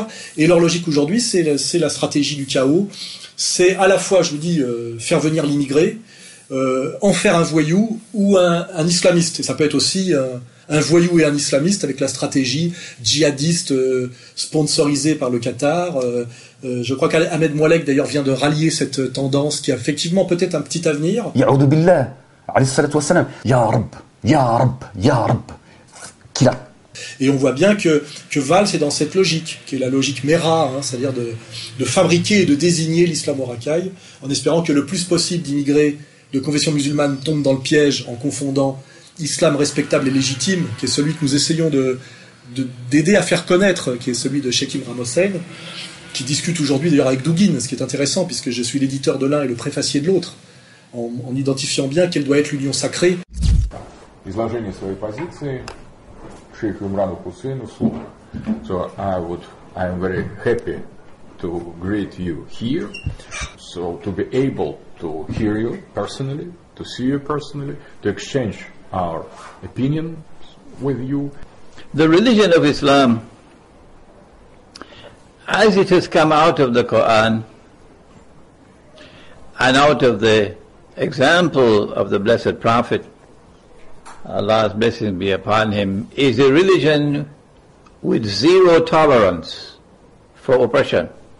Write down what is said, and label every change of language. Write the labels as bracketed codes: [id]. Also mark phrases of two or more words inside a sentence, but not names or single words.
[fr] Et leur logique aujourd'hui, c'est la stratégie du chaos. C'est à la fois, je vous dis, faire venir l'immigré, en faire un voyou ou un islamiste. Et ça peut être aussi un voyou et un islamiste avec la stratégie djihadiste sponsorisée par le Qatar. Je crois qu'Ahmed Moualek d'ailleurs vient de rallier cette tendance qui a effectivement peut-être un petit avenir. [ar] أعوذ بالله، عليه الصلاة والسلام، يا رب، يا رب، يا رب، كلا. [fr] Et on voit bien que Valls est dans cette logique, qui est la logique Mera, c'est-à-dire de fabriquer et de désigner l'islamo-racaille, en espérant que le plus possible d'immigrés de confession musulmane tombent dans le piège en confondant islam respectable et légitime, qui est celui que nous essayons d'aider à faire connaître, qui est celui de Sheikh Imran Hossein, qui discute aujourd'hui d'ailleurs avec Douguin, ce qui est intéressant puisque je suis l'éditeur de l'un et le préfacier de l'autre, en identifiant bien quelle doit être l'union sacrée. [ru] Изложение своей позиции шейху Имрану Хусейну слово. [en] So I am very happy to greet you here, so to be able to hear you personally, to see you personally, to exchange our opinions with you. The religion of Islam, as it has come out of the Quran and out of the example of the Blessed Prophet, Allah's blessings be upon him, is a religion with zero tolerance for oppression.